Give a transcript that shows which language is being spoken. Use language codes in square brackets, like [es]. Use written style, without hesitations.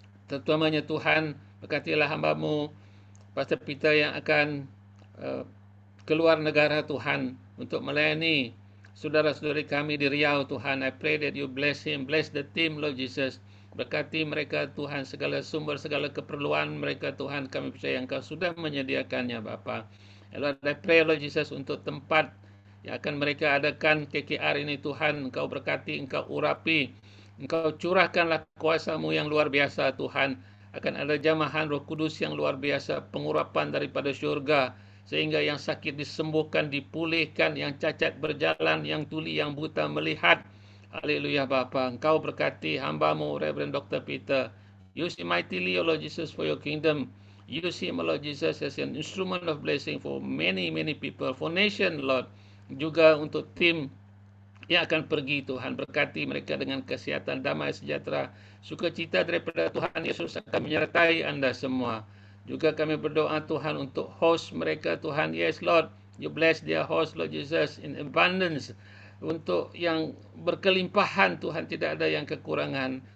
[ms] Terutamanya, Tuhan, berkatilah hamba-Mu, Pastor Peter yang akan keluar negara, Tuhan, untuk melayani saudara-saudari kami di Riau, Tuhan. [en] I pray that you bless him, bless the team, Lord Jesus. [ms] Berkati mereka, Tuhan, segala sumber, segala keperluan mereka, Tuhan. Kami percaya Engkau sudah menyediakannya, Bapa. [en] Lord, I pray, Lord Jesus, [ms] untuk tempat yang akan mereka adakan KKR ini, Tuhan. Engkau berkati, Engkau urapi, Engkau curahkanlah kuasa-Mu yang luar biasa, Tuhan. Akan ada jamahan Roh Kudus yang luar biasa, pengurapan daripada syurga, sehingga yang sakit disembuhkan, dipulihkan, yang cacat berjalan, yang tuli, yang buta melihat. Haleluya Bapa. Engkau berkati hamba-Mu, Reverend Dr. Peter. [en] Use him mightily, O Lord Jesus, for your kingdom. Use him, O Lord Jesus, as an instrument of blessing for many, many people, for nation, Lord. [ms] Juga untuk tim yang akan pergi, Tuhan. Berkati mereka dengan kesihatan, damai, sejahtera, sukacita daripada Tuhan Yesus akan menyertai anda semua. Juga kami berdoa, Tuhan, untuk host mereka, Tuhan. [en] Yes, Lord, you bless their host, Lord Jesus, in abundance. [ms] Untuk yang berkelimpahan, Tuhan, tidak ada yang kekurangan.